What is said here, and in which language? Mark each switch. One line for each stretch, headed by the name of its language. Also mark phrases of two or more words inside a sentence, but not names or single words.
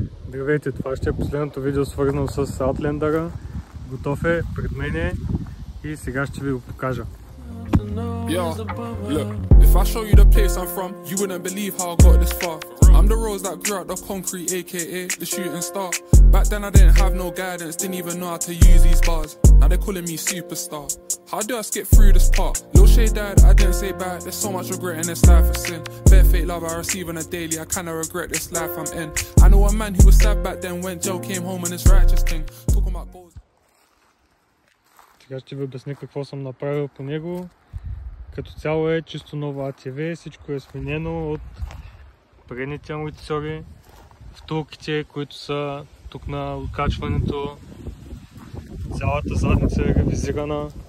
Bulgarian: Здравейте, това ще е последното видео свързано с Outlander-а. Готов е пред мене и сега ще ви го покажа.
English: Yo, look, if I show you the place I'm from, you wouldn't believe how I got this far. I'm the rose that grew out the concrete, aka the shooting star. Back then I didn't have no guidance, didn't even know how to use these bars. Now they're calling me superstar. How do I skip through this part? Lil Shay died, I didn't say bad. There's so much regret in this life of sin. Bare fake love I receive on a daily, I kinda regret this life I'm in. I know a man who was sad back then when Joe came home and this righteous thing. Talking about goals.
Bulgarian: Сега ще ви обясня какво съм направил по него. Като цяло е чисто ново ATV, всичко е сменено от предните амортисьори, втулките, които са тук на откачването, цялата задница е ревизирана.